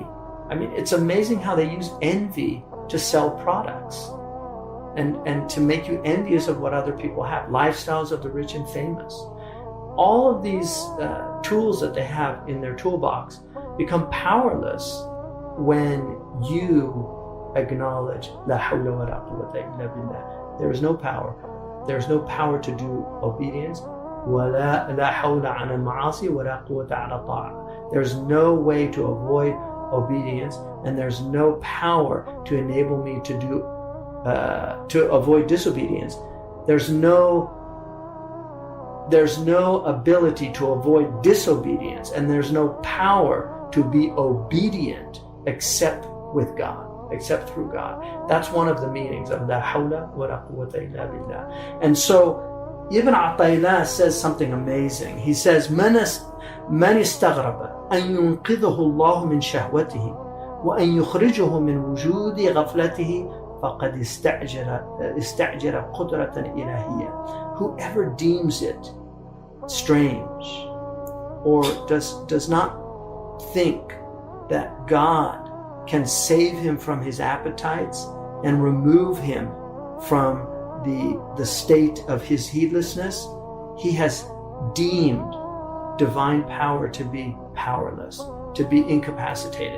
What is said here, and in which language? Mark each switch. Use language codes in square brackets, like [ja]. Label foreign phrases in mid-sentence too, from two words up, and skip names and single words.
[en] I mean, it's amazing how they use envy to sell products and to make you envious of what other people have, lifestyles of the rich and famous. All of these tools that they have in their toolbox become powerless when you acknowledge [ar] لا حول ولا قوة إلا بالله. [en] There is no power. There is no power to do obedience. [ar] لا حول على المعاصي ولا قوة على طاعة. [en] There's no way to avoid obedience, and there's no power to enable me to avoid disobedience. There's no there's no ability to avoid disobedience, and there's no power to be obedient except with God, except through God. That's one of the meanings of [ar] لا حول ولا قوة إلا بالله. [en] And so Ibn Ata'illah says something amazing. He says, [ar] من استغرب أن ينقذه الله من شهوته وأن يخرجه من وجود غفلته فقد استعجل قدرة إلهية. [en] Whoever deems it strange or does not think that God can save him from his appetites and remove him from the state of his heedlessness, he has deemed divine power to be powerless, to be incapacitated.